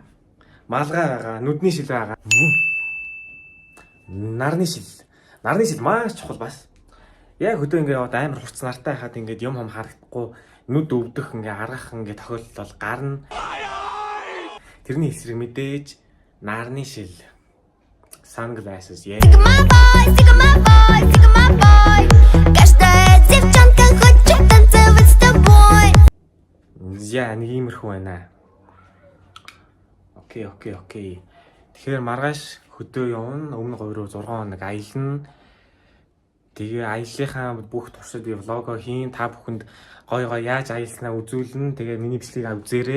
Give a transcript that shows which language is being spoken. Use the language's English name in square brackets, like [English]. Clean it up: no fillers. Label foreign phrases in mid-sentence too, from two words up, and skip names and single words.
[Mongolian] Малгай байгаа, нүдний шил байгаа. Нарны шил маш чухал бас. Яг хөдөө ингээ яваад амар хурц нартай хахад ингээд юм харагдахгүй нүд өвдөх ингээ гаргах ингээ тохиолдол бол гарна. Тэрний эсрэг мэдээж нарны шил. [English] Sunglasses, yeah. Sick of my boy. [Russian] Каждая девчонка хочет танцевать с тобой. [Mongolian] Яа, нэг иймэрхүү байна. Окей. Тэгэхээр маргааш хөдөө явна. Өмнө 2-6 хоног аялна. Тэгээ аяллахаа бүх туршид би влого хийн. Та бүхэнд гой яаж аялснаа үзүүлнэ. Тэгээ миний бичлэгийг үзээрэй.